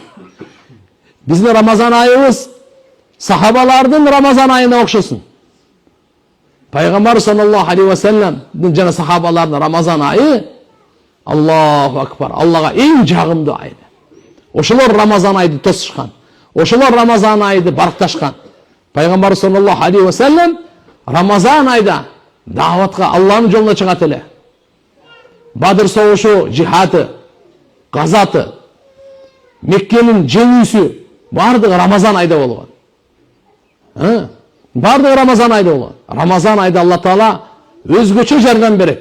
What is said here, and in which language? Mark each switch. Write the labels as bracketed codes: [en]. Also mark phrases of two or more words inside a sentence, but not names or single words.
[ky] Биздин Рамазан айыбыз сахабалардын Рамазан айына окшосун. Пайгамбар [ar] صلى الله عليه وسلم [ky] жана сахабалардын Рамазан айы [ar] الله أكبر, [ky] Аллага эң жагымдуу ай. Ошолор Рамазан айды тосушкан. Ошолор Рамазан айды баркташкан. Пайгамбар [ar] صلى الله عليه وسلم [ky] Рамазан айда даватка Алланын жолуна чыгат эле. Бадыр согушу, жихаты, газаты, Меккенин жеңүүсү бардыгы Рамазан айда болгон. Бардыгы Рамазан айда болгон. Рамазан айда Алла Таала өзгөчө жардам берет.